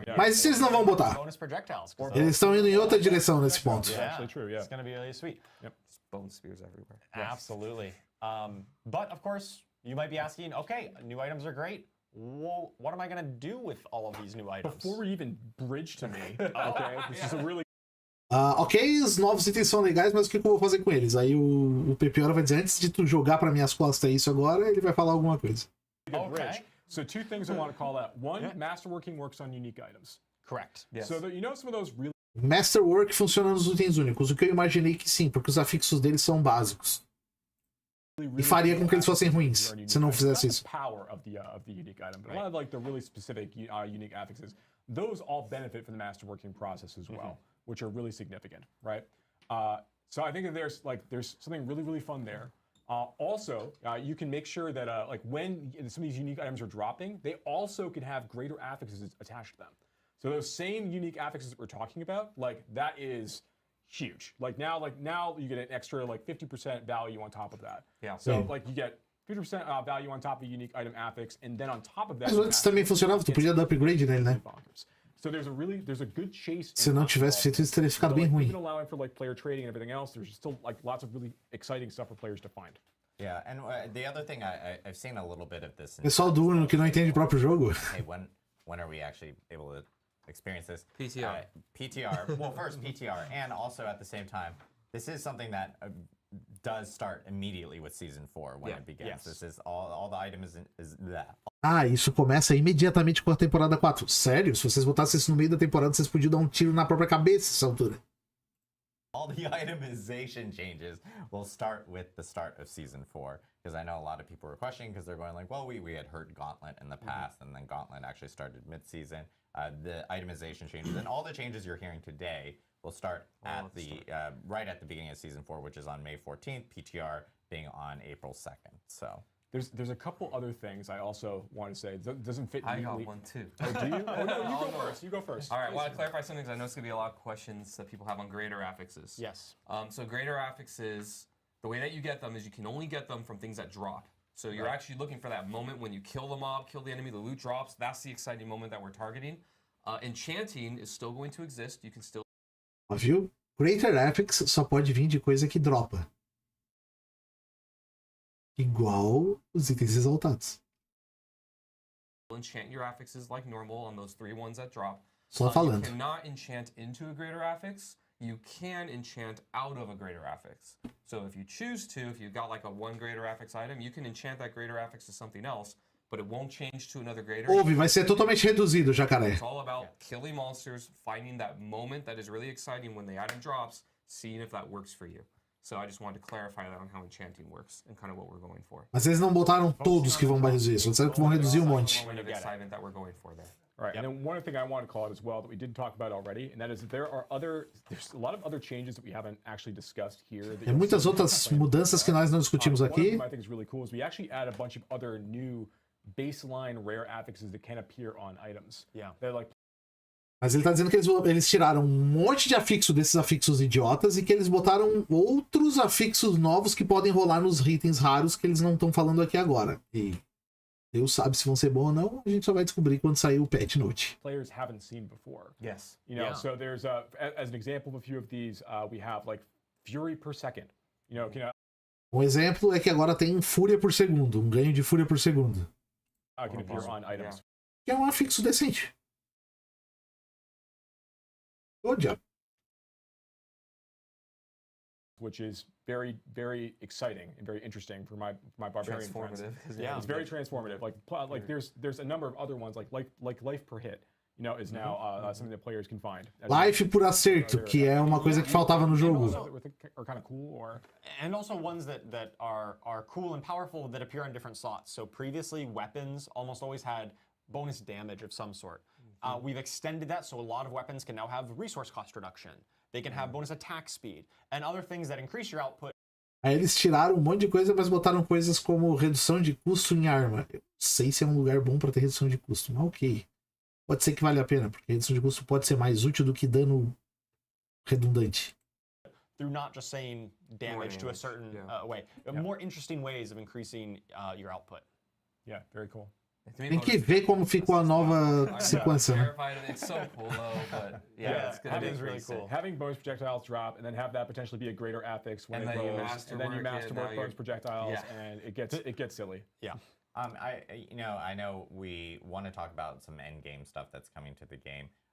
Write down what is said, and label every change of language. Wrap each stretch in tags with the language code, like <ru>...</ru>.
<pt>Mas isso eles não vão botar. Eles estão indo em outra direção nesse ponto.</pt> <en>It's going to be really sweet. Yep. Bone spears everywhere. Absolutely. But of course, you might be asking, okay, new items are great. Well, what am I going to do with all of these new items? Before we even bridge to me, okay, this is a really</en> <pt>ok, os novos itens são legais, mas o que eu vou fazer com eles? Aí o Pepiora vai dizer, antes de tu jogar para minhas costas isso agora, ele vai falar alguma coisa.</pt> <en>good bridge. So 2 things I want to call out. 1, masterworking works on unique items. Correct. Yes. So that some of those really</en> <pt>Masterwork funciona nos itens únicos, o que eu imaginei que sim, porque os afixos deles são básicos. E faria com que eles fossem ruins, se não fizesse isso.</pt> <en>Power of the unique item, but a lot of like the really specific unique affixes, those all benefit from the masterworking process as well, which are really significant, right? So I think that there's something really fun there. Also, you can make sure that like when some of these unique items are dropping, they also can have greater affixes attached to them. So those same unique affixes that we're talking about, like that is huge. Like now you get an extra like 50% value on top of that. Yeah. So like you get 50% value on top of the unique item affix, and then on top of that.</en> <pt>Mas antes também funcionava, tu podia dar upgrade nele, né?</pt> <en>So there's a good chase.</en> <pt>Se não tivesse feito isso, teria ficado bem ruim.</pt> <en>Even allowing for like player trading and everything else, there's still like lots of really exciting stuff for players to find. Yeah, and the other thing I've seen a little bit of this.</en> <pt>Pessoal do Uno que não entende o próprio jogo.</pt> <en>Hey, when are we actually able to experience this? PTR. PTR. Well, first PTR, and also at the same time, this is something that does start immediately with season 4 when it begins. Yes. This is all the item is that.</en> <pt>Ah, isso começa imediatamente com a temporada 4. Sério? Se vocês botassem isso no meio da temporada, vocês podiam dar um tiro na própria cabeça essa altura.</pt> <en>All the itemization changes will start with the start of season 4, because I know a lot of people were questioning because they're going like, well, we had heard Gauntlet in the past, and then Gauntlet actually started mid-season. The itemization changes and all the changes you're hearing today will start at right at the beginning of season 4, which is on May 14th. PTR being on April 2nd. So there's a couple other things I also want to say. Doesn't fit. I got one too. Oh, do you? Oh no, you go first. You go first. All right, I want to clarify something because I know it's going to be a lot of questions that people have on greater affixes. Yes. So greater affixes, the way that you get them is you can only get them from things that drop. So you're actually looking for that moment when you kill the mob, kill the enemy, the loot drops. That's the exciting moment that we're targeting. Enchanting is still going to exist. You can still.</en> <pt>Viu? Greater affix só pode vir de coisa que dropa. Igual os itens exaltados.</pt> <en>Enchant your affixes like normal on those 3 ones that drop.</en> <pt>Só falando.</pt> <en>You cannot enchant into a greater affix. You can enchant out of a greater affix. So if you choose to, if you've got like a 1 greater affix item, you can enchant that greater affix to something else, but it won't change to another greater.</en> <pt>Ouve, vai ser totalmente reduzido, jacaré.</pt> <en>It's all about killing monsters, finding that moment that is really exciting when the item drops, seeing if that works for you. So I just wanted to clarify that on how enchanting works and kind of what we're going for.</en> <pt>Mas eles não botaram todos que vão reduzir, só disseram que vão reduzir um monte.</pt> <en>Moment of excitement that we're going for there. Right, and then one other thing I want to call out as well that we didn't talk about already, and that is that there's a lot of other changes that we haven't actually discussed here.</en> <pt>Tem muitas outras mudanças que nós não discutimos</pt> <en>One of</en> <pt>aqui.</pt> <en>them I think is really cool is we actually add a bunch of other new baseline rare affixes that can appear on items. Yeah. They're like.</en> <pt>Mas ele tá dizendo que eles tiraram um monte de afixo desses afixos idiotas e que eles botaram outros afixos novos que podem rolar nos itens raros que eles não estão falando aqui agora. E Deus sabe se vão ser bons ou não, a gente só vai descobrir quando sair o patch note.</pt> <en>Players haven't seen before. Yes. You know, so there's as an example of a few of these, we have like Fury per second.</en> <pt>Um exemplo é que agora tem fúria por segundo, um ganho de fúria por segundo.</pt> <en>Can appear on items.</en> <pt>Que é um afixo decente. Ô, diabo.</pt> <en>Which is very, very exciting and very interesting for my barbarian friends. Yeah, it's very transformative. Like there's a number of other ones like life per hit, is now something that players can find.</en> <pt>Life por acerto, que é uma coisa que faltava no jogo.</pt> <en>Are kind of cool, or and also ones that are cool and powerful that appear on different slots. So previously, weapons almost always had bonus damage of some sort. We've extended that, so a lot of weapons can now have resource cost reduction. They can have bonus attack speed and other things that increase your output.</en> <pt>Aí eles tiraram um monte de coisa, mas botaram coisas como redução de custo em arma. Eu não sei se é um lugar bom para ter redução de custo, mas ok. Pode ser que vale a pena, porque redução de custo pode ser mais útil do que dano redundante.</pt> <en>Through not just saying damage to a certain way. More interesting ways of increasing your output. Yeah, very cool.</en> <pt>Tem que ver como ficou a nova sequência, né?</pt> <en>It's so cool though, but that is really cool. Having bonus projectiles drop and then have that potentially be a greater affix when it goes, and then you masterwork bonus projectiles, and it gets silly. Yeah. I know we want to talk about some end game stuff that's coming to the game.</en>